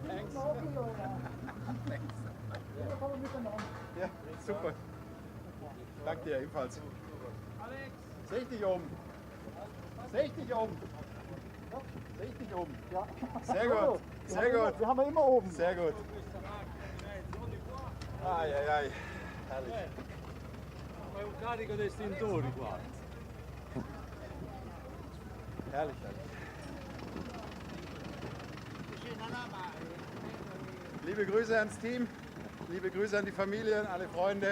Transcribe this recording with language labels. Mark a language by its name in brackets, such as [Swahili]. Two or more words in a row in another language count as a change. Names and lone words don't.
[German] Ja, super. Danke dir ebenfalls. Seh ich dich oben? Seh ich dich oben? Seh ich dich oben? Ja. Sehr gut, sehr gut. Wir haben ja immer oben. Sehr gut. Ai, ai, ai. Herrlich. [Italian] Fai un carico dei estintori qua. [German] Herrlich, herrlich. Liebe Grüße ans Team, liebe Grüße an die Familien, alle Freunde.